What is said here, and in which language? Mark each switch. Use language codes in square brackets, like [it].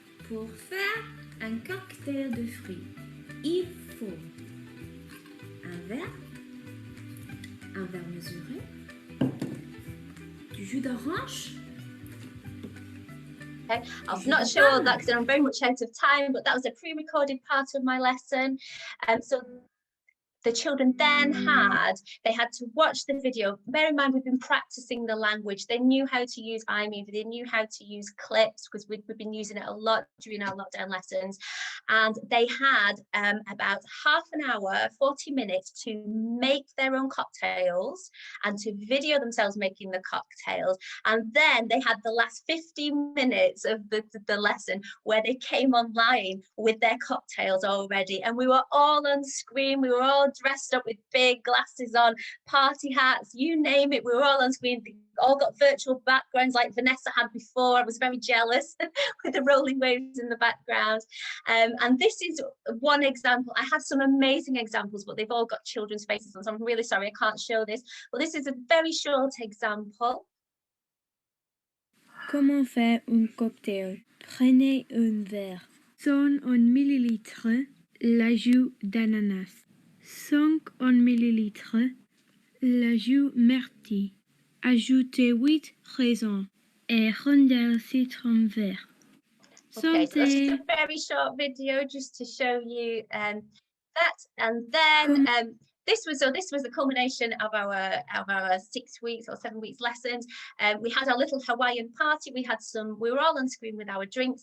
[fr] Pour faire un cocktail de fruits, il faut un verre mesuré, du jus d'orange. [en] Okay, I'm not sure that because I'm very much out of time, but that was a pre-recorded part of my lesson. So the children then they had to watch the video. Bear in mind, we've been practicing the language. They knew how to use iMovie, they knew how to use clips, because we've been using it a lot during our lockdown lessons. And they had about half an hour, 40 minutes to make their own cocktails and to video themselves making the cocktails. And then they had the last 15 minutes of the lesson where they came online with their cocktails already. And we were all on screen, we were all dressed up with big glasses on, party hats, you name it, we were all on screen. They all got virtual backgrounds like Vanessa had before. I was very jealous with the rolling waves in the background. And this is one example. I have some amazing examples, but they've all got children's faces on, so I'm really sorry I can't show this. But this is a very short example. [fr] Comment faire un cocktail? Prenez un verre. 100 millilitres, l'ajout d'ananas. 5 millilitres, l'ajout myrtille. Ajoutez 8 raisins et rondelles citron vert. [en] Okay, so that's just a very short video just to show you that. And then this was the culmination of our 6 weeks or 7 weeks lessons. We had our little Hawaiian party. We were all on screen with our drinks.